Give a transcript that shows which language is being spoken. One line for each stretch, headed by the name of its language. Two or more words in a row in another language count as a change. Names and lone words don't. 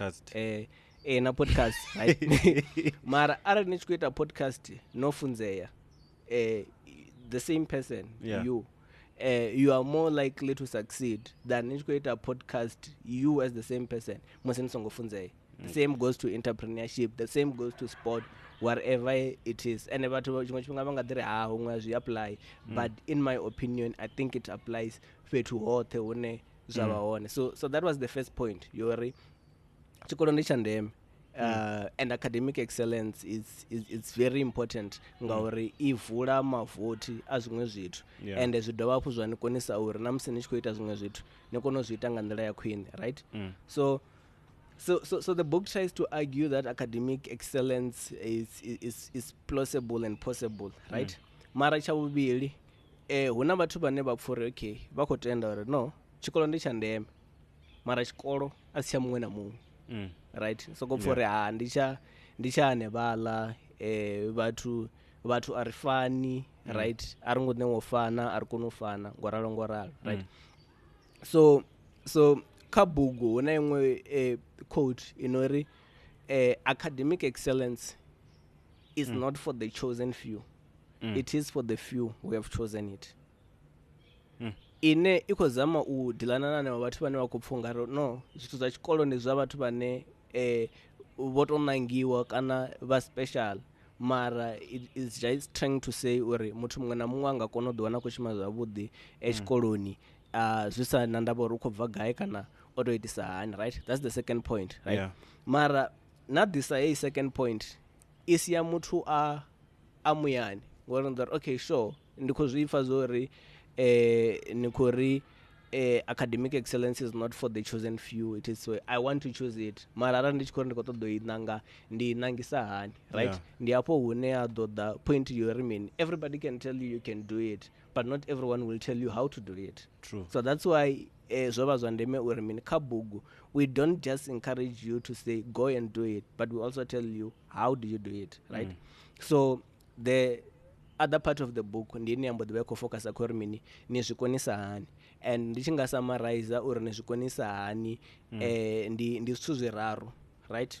Venda: Na podcast right. Mara arali ni tshi khou ita podcast no funzeya
English: the same person you are more likely to succeed than
Venda: ni tshi khou ita podcast
English: you as the same person
Venda: musi ni songo funzeya.
English: The same goes to entrepreneurship, the same goes to sport, wherever it is.
Venda: And vhathu tshiṅwe tshifhinga vha nga ḓi ri huṅwe zwi apply
English: but in my opinion I think it applies
Venda: fhethu hoṱhe hune zvava hone.
English: So that was the first point
Venda: yori chikolo ndi cha ndeme.
English: And academic excellence is very important
Venda: ngauri ivula mavoti a zwiṅwe zwithu and zwi dovha hafhu zwa ni konisa uri na musi ni tshi khou ita zwiṅwe zwithu ni kone u zwi ita nga nḓila ya khwine, right? So the book
English: tries to argue that academic excellence is plausible and possible, right?
Venda: Mara cha vhuvhili huna vhathu vhane vha pfha uri okay vha khou tenda uri no tshikolo ndi tsha ndeme mara tshikolo a si tsha muṅwe na muṅwe, right? So go pfha uri ndi tsha hanevhaḽa vhathu a ri fani, right? A ri ngo ṋewa u fana, a ri koni u fana ngoralo, right?
English: So
Venda: kha bugu huna iṅwe
English: quote inori academic excellence is not for the chosen few, it is for the few who have chosen it.
Venda: Ine iko zama u dilana na vhathu vhane vha khou pfha ungari no zwithu zwa tshikolo ndi zwa vhathu vhane vho to nangiwa kana vha special, mara
English: it is just trying to say
Venda: uri muthu muṅwe na muṅwe anga kona u ḓi wana khou shuma zwavhuḓi tshikoloni zwi sa na ndavha uri u khou bva gai kana o to itisa hani, right?
English: That's the second point, right?
Venda: Mara na
English: this second point
Venda: isi ya muthu a muyani ngori ndari okay sure ndi khou zwi pfha zwori ni khou ri
English: academic excellence is not for the chosen few, it is so I want to choose it,
Venda: mara arali ndi tshi khou ri ndi khou ṱoḓa u i ṋanga ndi ṋangisa hani, right? Ndi hafho hune a ḓo ḓa point yori mini
English: everybody can tell you can do it but not everyone will tell you how to do it. True. So that's why
Venda: zwo vha zwa ndeme uri mini kha bugu
English: we don't just encourage you to say go and do it but we also tell you how do you do it, right? So the other part of the book
Venda: ndi ine yambo ḓivha khou focusa kha uri mini ni zwi konisa hani, and ndi tshi nga summarize uri ni zwi konisa hani ndi zwithu zwiraru, right?